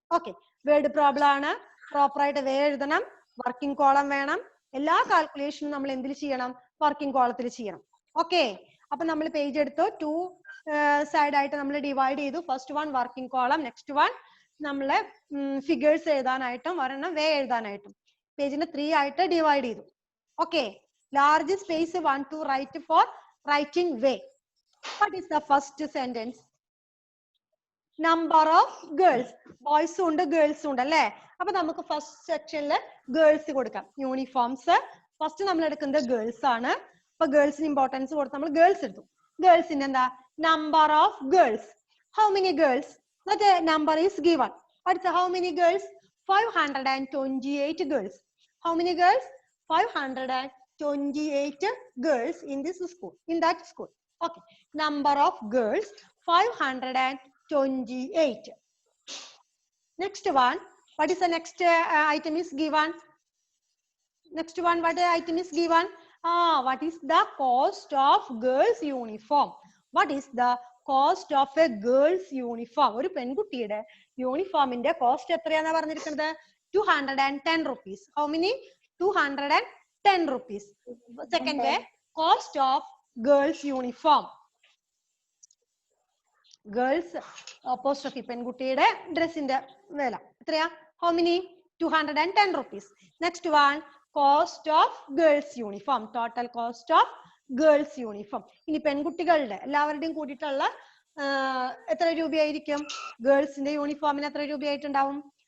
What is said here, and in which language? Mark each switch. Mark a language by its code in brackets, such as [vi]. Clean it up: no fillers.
[ml] Okay, word problem ആണ്, proper ആയിട്ട് വേ എഴുതണം, വർക്കിംഗ് കോളം വേണം, എല്ലാ കാൽക്കുലേഷനും നമ്മൾ എന്തിൽ ചെയ്യണം? വർക്കിംഗ് കോളത്തിൽ ചെയ്യണം. ഓക്കെ, അപ്പൊ നമ്മൾ പേജ് എടുത്തു, 2 സൈഡ് ആയിട്ട് നമ്മൾ ഡിവൈഡ് ചെയ്തു. First one working column, next one നമ്മളെ ഫിഗേഴ്സ് എഴുതാനായിട്ടും ഒരെണ്ണം വേ എഴുതാനായിട്ടും പേജിന് 3 ആയിട്ട് ഡിവൈഡ് ചെയ്തു. [en] Okay, large space want to write for writing way. What is the first sentence? Number of girls, boys [ml] ഉണ്ട് girls ഉണ്ട് അല്ലേ? അപ്പൊ നമുക്ക് ഫസ്റ്റ് സെക്ഷനിൽ ഗേൾസ് കൊടുക്കാം. യൂണിഫോംസ് ഫസ്റ്റ് നമ്മൾ എടുക്കുന്നത് ഗേൾസ് ആണ്. അപ്പൊ ഗേൾസിന് ഇമ്പോർട്ടൻസ് കൊടുത്ത് നമ്മൾ ഗേൾസ് എടുത്തു. ഗേൾസിന്റെ എന്താ? [en] Number of girls. How many girls? That number is given. What's how many girls? 528 girls. How many girls? 528 girls in this school, in that school. Okay, number of girls 528. Next one, what is the next item is given? Next one, what item is given? What is the cost of girls uniform? What is the cost of a girls uniform? [ml] ഒരു പെൺകുട്ടിയുടെ യൂണിഫോമിന്റെ cost എത്രയാണെന്ന് പറഞ്ഞിരിക്കുന്നത്? [en] 210 rupees. How many? 210 rupees. Second way, cost of girls uniform. Girls apostrophe [ml] പെൺകുട്ടിയുടെ ഡ്രസ്സിന്റെ വില എത്രയാ? [en] How many? 210 rupees. Next one, cost of girls uniform. Total cost of girls uniform. [ml] ഇനി പെൺകുട്ടികളുടെ എല്ലാവരുടെയും കൂടിയിട്ടുള്ള എത്ര രൂപയായിരിക്കും? ഗേൾസിന്റെ യൂണിഫോമിന് എത്ര രൂപയായിട്ടുണ്ടാവും?